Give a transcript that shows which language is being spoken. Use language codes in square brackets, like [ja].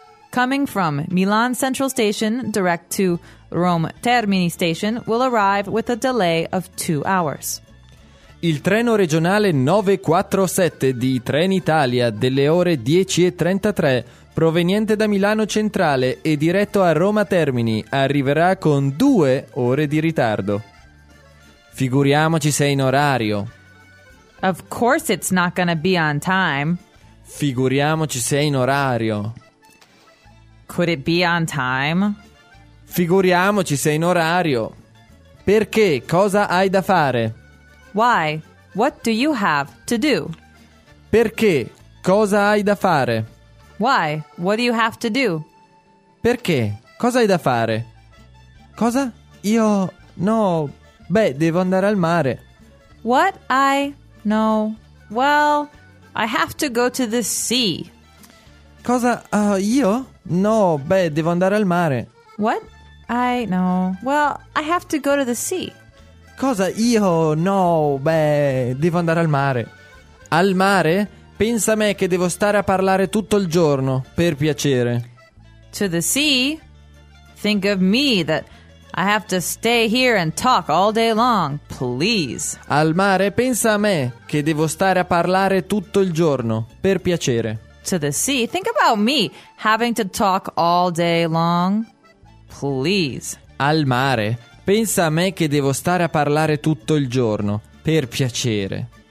[en] coming from Milan Central Station direct to Rome Termini Station will arrive with a delay of 2 hours. [it] Il treno regionale 947 di Trenitalia delle ore 10:33 proveniente da Milano Centrale e diretto a Roma Termini arriverà con 2 ore di ritardo. Figuriamoci se è in orario. [en] Of course it's not gonna be on time. [it] Figuriamoci se è in orario. [en] Could it be on time? [it] Figuriamoci se è in orario. Perché? Cosa hai da fare? [en] Why? What do you have to do? [it] Perché? Cosa hai da fare? [en] Why? What do you have to do? [it] Perché? Cosa hai da fare? Cosa? Io... No... Beh, devo andare al mare. [en] What I... No... Well... I have to go to the sea. [it] Cosa? Io? No, beh, devo andare al mare. [en] What? I no. Well, I have to go to the sea. [it] Cosa? Io? No, beh, devo andare al mare. Al mare? Pensa a me che devo stare a parlare tutto il giorno, per piacere. [en] To the sea? Think of me that I have to stay here and talk all day long, please. [it] Al mare, pensa a me, che devo stare a parlare tutto il giorno, per piacere. [en] To the sea, think about me, having to talk all day long, please. [it] Al mare, pensa a me che devo stare a parlare tutto il giorno, per piacere.